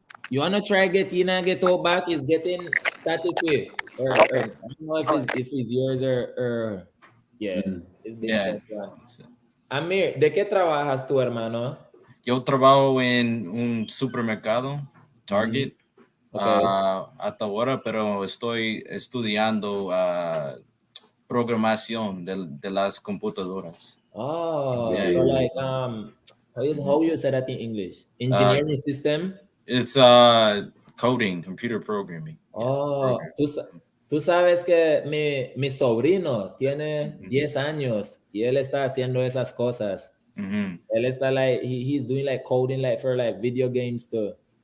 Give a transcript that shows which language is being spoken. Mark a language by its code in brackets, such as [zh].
[en] You want to try get all back? It's getting static. Or I don't know if it's yours or yeah. It's Vincent. Yeah. [es] Amir, ¿de qué trabajas tú, hermano? Yo trabajo en un supermercado, Target, hasta ahora, pero estoy estudiando programación de las computadoras. [en] Oh, so like how you say that in English? Engineering system? It's coding, computer programming. [es] Oh, tú sabes que mi sobrino tiene 10 años y él está haciendo esas cosas. Él está [en] he's doing like coding like for like video games too.